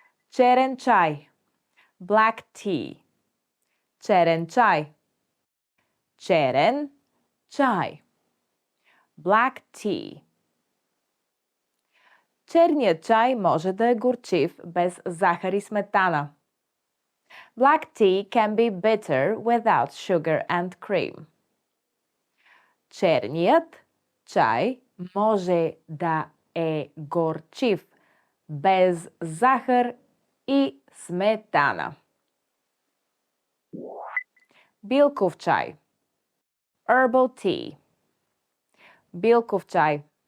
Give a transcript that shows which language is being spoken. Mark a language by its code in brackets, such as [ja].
[bg] Черен чай. [en] Black tea. [bg] Черен чай. Черен чай. [en] Black tea. [bg] Черният чай може да е горчив без захар и сметана. [en] Black tea can be bitter without sugar and cream. [bg] Черният чай може да е горчив без захар и сметана. Билков чай. [en] Herbal tea. [bg] Билков чай.